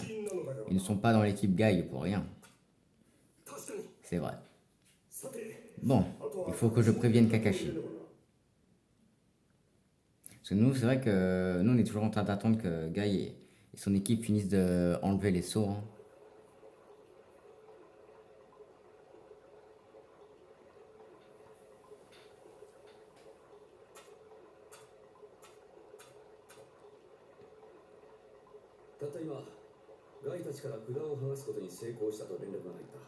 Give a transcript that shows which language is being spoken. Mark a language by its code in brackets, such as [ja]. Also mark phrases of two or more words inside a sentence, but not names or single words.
[fr] Ils ne sont pas dans l'équipe Guy pour rien. C'est vrai. Bon, Il faut que je prévienne Kakashi. Parce que nous, c'est vrai que nous, on est toujours en train d'attendre que Guy et son équipe finissent d'enlever les sceaux. Hein. [ja] たった今ガイたちから札を剥がすことに成功したと連絡が入った。